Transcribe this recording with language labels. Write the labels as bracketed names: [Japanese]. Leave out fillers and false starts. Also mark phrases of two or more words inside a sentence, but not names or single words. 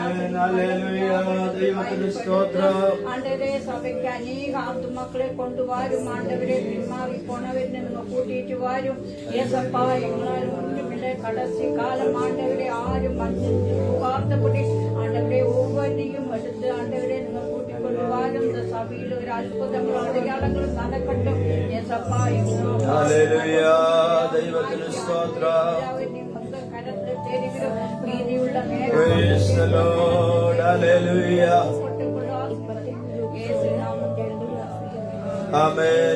[Tamil] ஆண்டவரே சபைக்கு அநேக ஆத்துமக்களை கொண்டு வாரும் ஆண்டவரே. பின்மாறி போனவரை நீங்க கூட்டிட்டு வாரும் ஏசப்பா. எங்களால் ஒன்றுமில்லை. கடைசி காலம் ஆண்டவரே ஆறும் பார்த்தபடி ஆண்டவரே ஒவ்வொன்றையும் எடுத்து ஆண்டவரே நீங்க கூட்டிக் கொண்டு வாரும். [Malayalam] இந்த സഭയിൽ ഒരു അത്ഭുതങ്ങളും അടയാളങ്ങളും നടക്കട്ടെ. യേശപ്പാ, ഹല്ലേലൂയ. ദൈവത്തിന് സ്തോത്രം. കരത്തിൽ തെരുവിലും വീതിയുള്ള [English] Praise the Lord. Hallelujah. Amen.